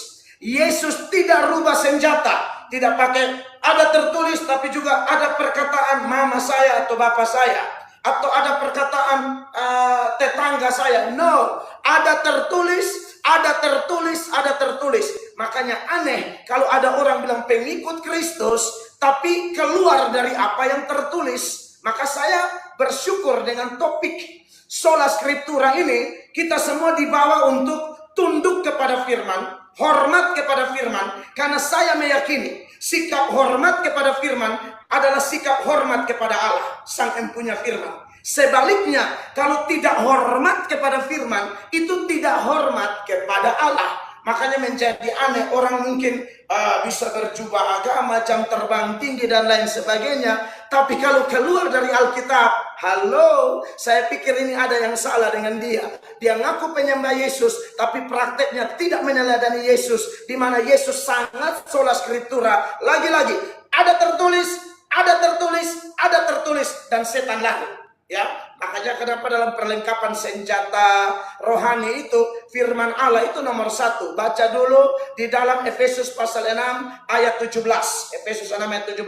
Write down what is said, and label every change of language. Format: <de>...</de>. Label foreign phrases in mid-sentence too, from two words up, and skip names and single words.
<id>Yesus tidak rubah senjata, tidak pakai ada tertulis, tapi juga ada perkataan mama saya atau bapak saya, atau ada perkataan tetangga saya. No, ada tertulis, ada tertulis, ada tertulis. Makanya aneh kalau ada orang bilang pengikut Kristus, tapi keluar dari apa yang tertulis. Maka saya bersyukur dengan topik</id> <la>sola scriptura</la> <id>ini, kita semua dibawa untuk tunduk kepada firman, hormat kepada firman, karena saya meyakini sikap hormat kepada firman adalah sikap hormat kepada Allah, sang empunya firman. Sebaliknya, kalau tidak hormat kepada firman, itu tidak hormat kepada Allah. Makanya menjadi aneh, orang mungkin bisa berjubah agama, jam terbang tinggi dan lain sebagainya, tapi kalau keluar dari Alkitab, halo, saya pikir ini ada yang salah dengan dia. Dia ngaku penyembah Yesus, tapi prakteknya tidak meneladani Yesus, di mana Yesus sangat</id> <la>sola scriptura.</la> <id>Lagi-lagi, ada tertulis, ada tertulis, ada tertulis, dan setan lari. Ya, makanya kenapa dalam perlengkapan senjata rohani itu firman Allah itu nomor 1. Baca dulu di dalam Efesus pasal 6 ayat 17. Efesus 6 ayat 17.</id>